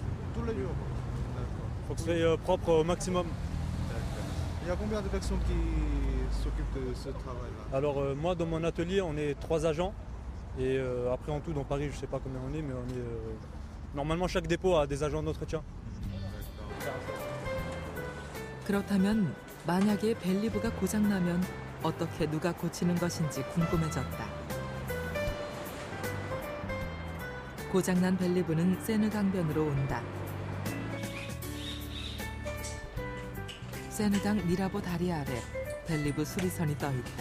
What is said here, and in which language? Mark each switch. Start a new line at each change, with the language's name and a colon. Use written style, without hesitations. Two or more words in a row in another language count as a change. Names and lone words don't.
French: Tous les jours. D'accord. Il faut que ce soit propre au maximum. D'accord. Il y a combien de personnes qui s'occupent de ce travail-là? Alors moi dans mon atelier on est 3 agents et après en tout dans Paris je ne sais pas combien on est, mais on est normalement chaque dépôt a des agents d'entretien.
Korean: 그렇다면 만약에 벨리브가 고장나면 어떻게 누가 고치는 것인지 궁금해졌다. 고장난 벨리브는 세느 강변으로 온다. 세느강 미라보 다리 아래 벨리브 수리선이 떠 있다.